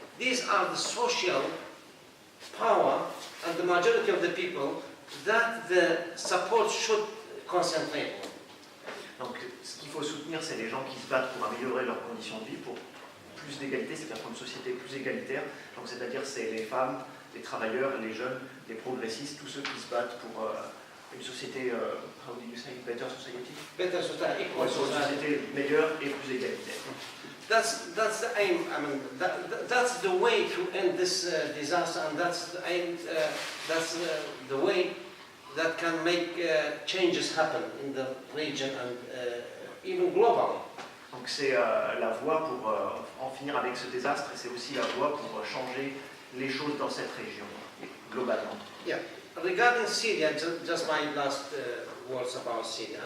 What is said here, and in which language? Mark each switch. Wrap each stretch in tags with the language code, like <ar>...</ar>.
<en>These are the social power and the majority of the people that the support should concentrate on.</en> <fr>Donc ce qu'il faut soutenir, c'est les gens qui se battent pour améliorer leurs conditions de vie, pour plus d'égalité, c'est-à-dire pour une société plus égalitaire. Donc c'est-à-dire c'est les femmes, les travailleurs, les jeunes, les progressistes, tous ceux qui se battent pour Une société,</fr> <en>how do you say, better society? better society, equal</en> <fr>Ouais, sur une</fr> <en>society.</en> <fr>société meilleure et plus égalitaire.</fr> <en>That's the aim. I mean, that's the way to end this disaster, and that's the aim. That's the way that can make changes happen in the region and even globally.</en> <fr>Donc c'est la voie pour en finir avec ce désastre et c'est aussi la voie pour changer les choses dans cette région, globalement.</fr> <en>Yeah. Regarding Syria, just my last words about Syria.</en>